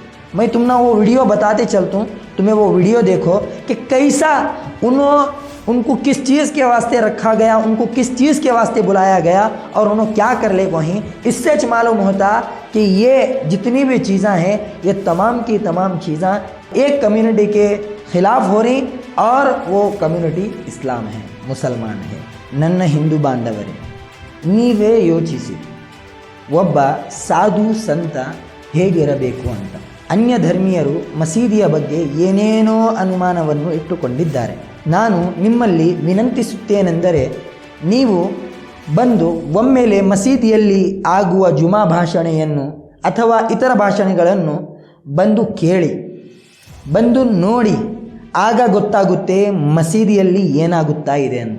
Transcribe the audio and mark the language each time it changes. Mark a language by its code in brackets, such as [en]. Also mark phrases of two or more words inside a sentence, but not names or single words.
[hi] मैं तुम ना वो वीडियो बताते चलता हूँ, तुम्हें वो वीडियो देखो कि कैसा उनको किस चीज़ के वास्ते रखा गया, उनको किस चीज़ के वास्ते बुलाया गया और उन्होंने क्या कर ले वहीं। इससे मालूम होता कि ये जितनी भी चीज़ें हैं, ये तमाम की तमाम चीज़ें एक कम्युनिटी के ख़िलाफ़ हो रही और वो कम्युनिटी इस्लाम है, मुसलमान है, [kn] ನನ್ನ ಹಿಂದೂ ಬಾಂಧವರೆ ನೀವೇ ಯೋಚಿಸಿ ಒಬ್ಬ ಸಾಧು ಸಂತ ಹೇಗಿರಬೇಕು ಅಂತ. ಅನ್ಯ ಧರ್ಮೀಯರು ಮಸೀದಿಯ ಬಗ್ಗೆ ಏನೇನೋ ಅನುಮಾನವನ್ನು ಇಟ್ಟುಕೊಂಡಿದ್ದಾರೆ. ನಾನು ನಿಮ್ಮಲ್ಲಿ ವಿನಂತಿಸುತ್ತೇನೆಂದರೆ ನೀವು ಬಂದು ಒಮ್ಮೆಲೆ ಮಸೀದಿಯಲ್ಲಿ ಆಗುವ ಜುಮಾ ಭಾಷಣೆಯನ್ನು ಅಥವಾ ಇತರ ಭಾಷಣೆಗಳನ್ನು ಬಂದು ಕೇಳಿ, ಬಂದು ನೋಡಿ, ಆಗ ಗೊತ್ತಾಗುತ್ತೆ ಮಸೀದಿಯಲ್ಲಿ ಏನಾಗುತ್ತಾ ಇದೆ ಅಂತ.